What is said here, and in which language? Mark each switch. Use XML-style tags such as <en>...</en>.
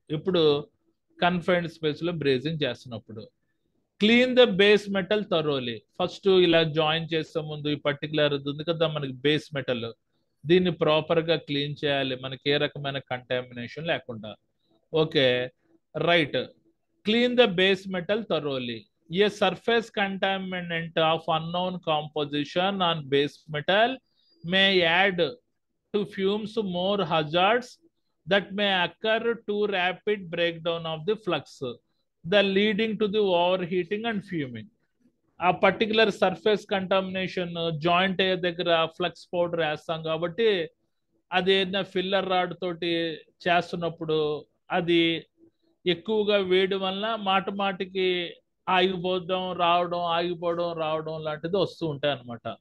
<te>ఇప్పుడు confined space లో brazing చేస్తున్నప్పుడు</te> <en>Clean the base metal thoroughly.</en> <te>First ఇలా జాయిన్ చేసే ముందు ఈ పర్టికులర్ ఉంది కదా మనకి బేస్ మెటల్, దీన్ని ప్రాపర్ గా క్లీన్ చేయాలి మనకి ఏ రకమైన కంటామినేషన్ లేకుండా.</te> <en>Okay, right. Clean the base metal thoroughly. A surface contaminant of unknown composition on base metal may add to fumes more hazards that may occur to rapid breakdown of the flux, the leading to the overheating and fuming.</en> <te>ఆ particular surface contamination joint అయ్యే దగ్గర flux powder వేస్తాం కాబట్టి అది ఏదైనా filler rod తోటి చేస్తున్నప్పుడు అది ఎక్కువగా వేయడం వల్ల మాటికి ఆగిపోవడం రావడం ఆగిపోవడం రావడం లాంటిది వస్తూ ఉంటాయి అనమాట.</te>